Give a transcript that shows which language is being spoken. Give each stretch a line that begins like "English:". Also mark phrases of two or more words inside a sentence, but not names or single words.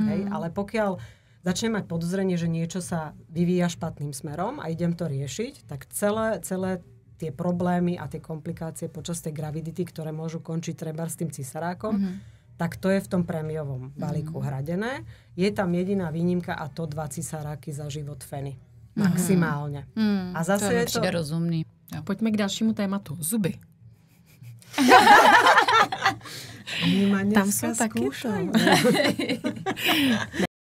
Slovak: Ale pokiaľ začnem mať podozrenie, že niečo sa vyvíja špatným smerom a idem to riešiť, tak celé tie problémy a tie komplikácie počas tej gravidity, ktoré môžu končiť treba s tým cisarákom, tak to je v tom prémiovom balíku hradené. Je tam jediná výnimka a to 2 cisaráky za život feny. Maximálne. A zase to je to rozumný.
Czech: Jo. Pojďme k dalšímu tématu. Zuby. Tam jsou taky to.